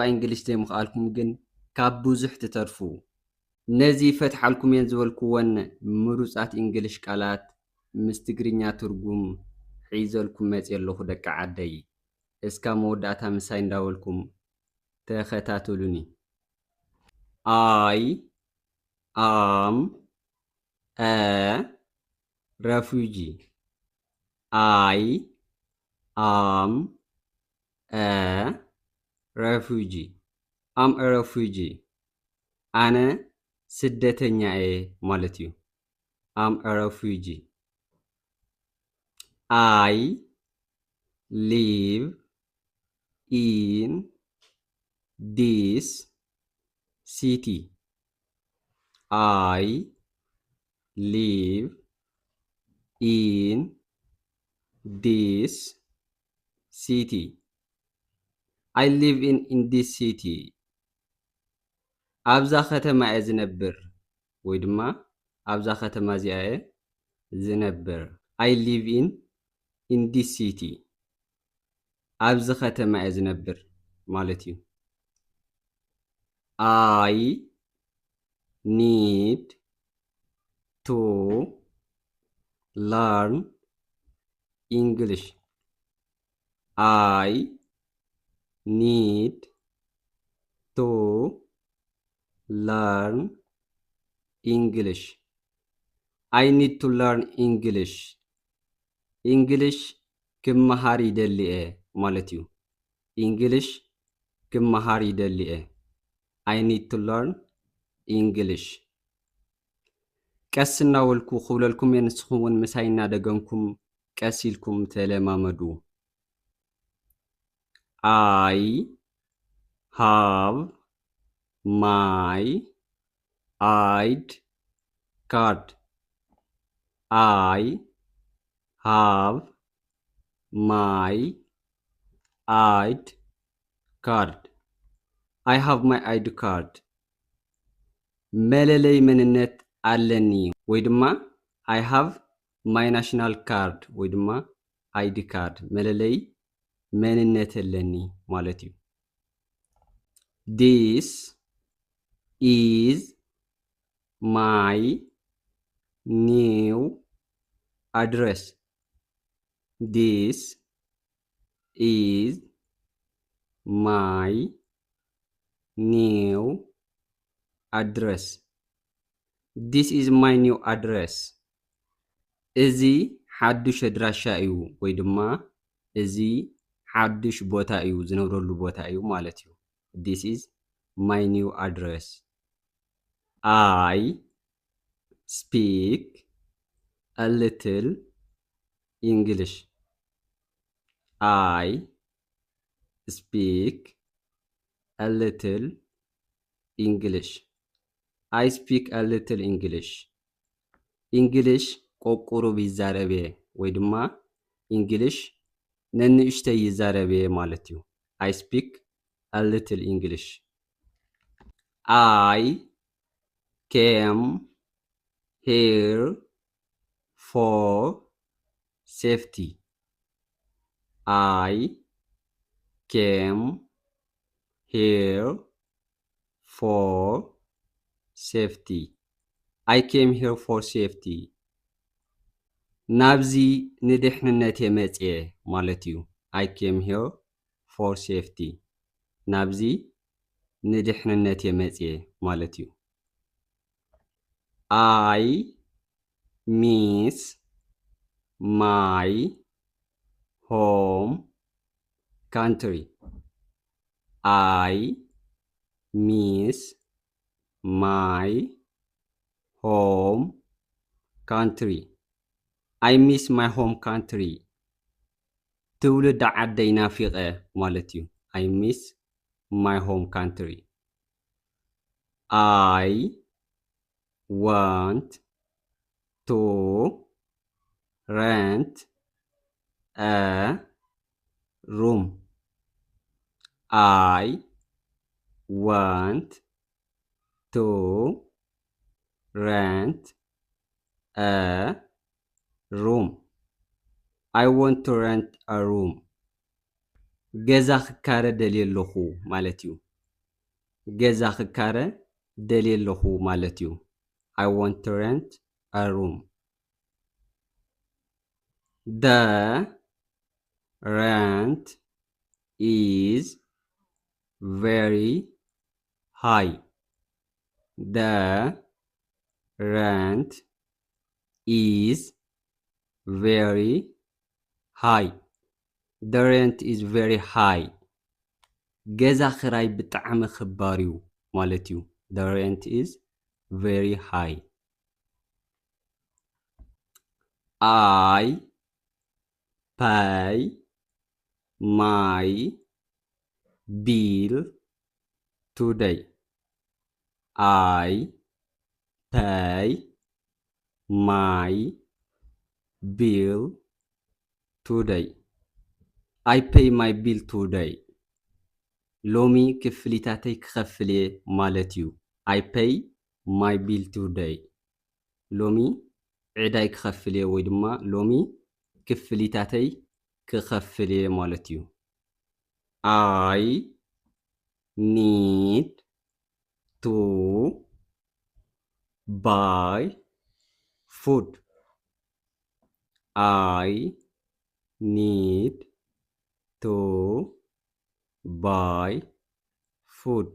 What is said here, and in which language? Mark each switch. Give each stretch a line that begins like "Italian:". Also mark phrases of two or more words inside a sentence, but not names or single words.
Tigrinya: እንግሊሽ ዘይምኽኣልኩም ግን ካብ ብዙሕ ትተርፉ። ነዚ ፈትሓልኩም እየን ዝበልክዎን ምሩፃት እንግሊሽ ቃላት ምስ ትግርኛ ትርጉም ሒዘልኩም መፅእ ኣለኹ ደቂ ዓደይ። እስካብ መወዳእታ ምሳይ እንዳበልኩም ተኸታተሉኒ።
English: I am a refugee. I am a refugee. I'm a refugee.
Tigrinya: ኣነ ስደተኛ እየ ማለት እዩ።
English: I'm a refugee. I live in this city. I live in this city. I live in this city.
Tigrinya: ኣብዛ ከተማ እየ ዝነብር ወይ ድማ ኣብዛ ከተማ እዚኣ እየ ዝነብር።
English: I live in this city.
Tigrinya: ኣብዚ ከተማ እየ ዝነብር ማለት እዩ።
English: I need to learn English. I need to learn English. I need to learn English.
Tigrinya: English ክመሃር ይደሊ እየ ማለት እዩ። English ክመሃር ይደሊ እየ።
English: I need to learn English.
Tigrinya: ቀስ እናበልኩ ክብለልኩም እየ ንስኹም እውን ምሳይ እናደገምኩም ቀስ ኢልኩም ተለማመዱ።
English: I have my ID card. I have my ID card. I have my ID card.
Tigrinya: መለለይ መንነት ኣለኒ ወይ ድማ
English: I have my national card
Tigrinya: ወይ ድማ
English: ID card
Tigrinya: መለለይ መንነት ኣለኒ ማለት እዩ።
English: This is my new address. This is my new address. This is my new address.
Tigrinya: እዚ ሓዱሽ ኣድራሻ እዩ ወይ ድማ እዚ ሓዱሽ ቦታ እዩ ዝነብረሉ ቦታ እዩ ማለት እዩ።
English: This is my new address. I speak a little English. I speak a little English. I speak a little English.
Tigrinya: English ቆቁሩ ቢዛረበ ወይ ድማ English ነንእሽተይ ይዛረበ ማለት እዩ።
English: I speak a little English. I came here for safety. I came here for safety. I came here for safety.
Tigrinya: ናብዚ ንድሕንነት የመጽየ ማለት እዩ።
English: I came here for safety.
Tigrinya: ናብዚ ንድሕንነት የመጽየ ማለት እዩ።
English: I miss my home country. I miss my home country. I miss my home country.
Tigrinya: ትውልድ ዓደይ ናፊቐ ማለት እዩ።
English: I miss my home country. I want to rent a room. I want to rent a room. I want to rent a room.
Tigrinya: ገዛ ክካረ ደልየ ኣለኹ ማለት እዩ። ገዛ ክካረ ደልየ ኣለኹ ማለት እዩ።
English: I want to rent a room. The rent is very high. The rent is very high. The rent is very high.
Tigrinya: ገዛ ክራይ ብጣዕሚ ክባር እዩ ማለት እዩ።
English: The rent is very high. I pay my bill today. I pay my bill today. I pay my bill today.
Tigrinya: ሎሚ ክፍሊታተይ ክኸፍል እየ ማለት እዩ።
English: I pay my bill today.
Tigrinya: ሎሚ ዕዳይ ክኸፍል እየ ወይ ድማ ሎሚ ክፍሊታተይ ክኸፍል እየ ማለት እዩ።
English: I need to buy food. I need to buy food.